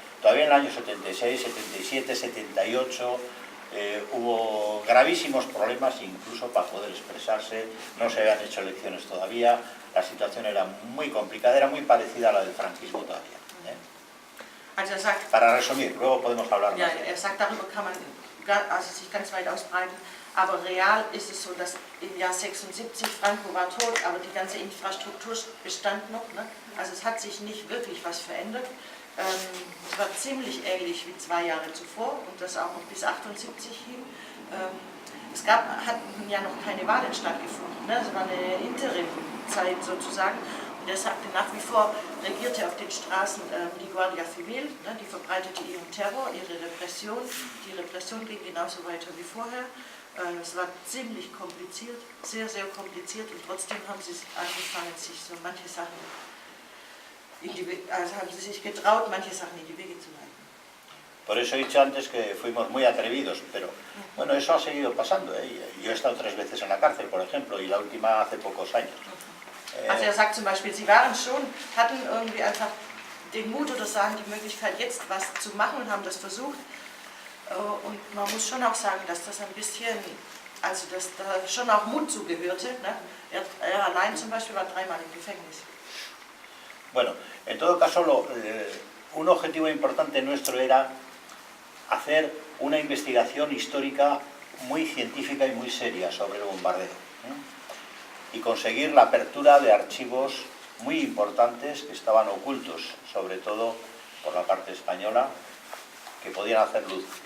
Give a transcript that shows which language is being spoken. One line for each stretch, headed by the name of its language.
Spanish: Todavía en el año 76, 77, 78 hubo gravísimos problemas incluso para poder expresarse, no se habían hecho elecciones todavía, la situación era muy complicada, era muy parecida a la del franquismo todavía.
German: Also sagt,
Spanish: Para resumir, luego podemos hablar más.
German: Ja, sagt, darüber kann man sich ganz weit ausbreiten, aber real ist es so, dass im Jahr 76 Franco war tot, aber die ganze Infrastruktur bestand noch, ne? Also es hat sich nicht wirklich was verändert. Es war ziemlich ähnlich wie 2 Jahre zuvor und das auch noch bis 78 hin. Hatten ja noch keine Wahlen stattgefunden, ne? Es war eine Interimzeit sozusagen. Und er sagte, nach wie vor regierte auf den Straßen die Guardia Civil, ne? Die verbreitete ihren Terror, ihre Repression. Die Repression ging genauso weiter wie vorher. Es war ziemlich kompliziert, sehr, sehr kompliziert und trotzdem haben sie angefangen, sich so manche Sachen haben sie sich getraut, manche Sachen in die Wege zu leiten.
Spanish: Por eso he dicho antes que fuimos muy atrevidos, pero bueno, eso ha seguido pasando. Yo he estado 3 veces en la cárcel, por ejemplo, y la última hace pocos años.
German: Also er sagt zum Beispiel, sie hatten irgendwie einfach den Mut oder sagen die Möglichkeit, jetzt was zu machen und haben das versucht. Und man muss schon auch sagen, dass das ein bisschen, also dass da schon auch Mut zugehörte. Ne? Er allein zum Beispiel war 3-mal im Gefängnis.
Spanish: Bueno, en todo caso, un objetivo importante nuestro era hacer una investigación histórica muy científica y muy seria sobre el bombardeo, y conseguir la apertura de archivos muy importantes que estaban ocultos, sobre todo por la parte española, que podían hacer luz.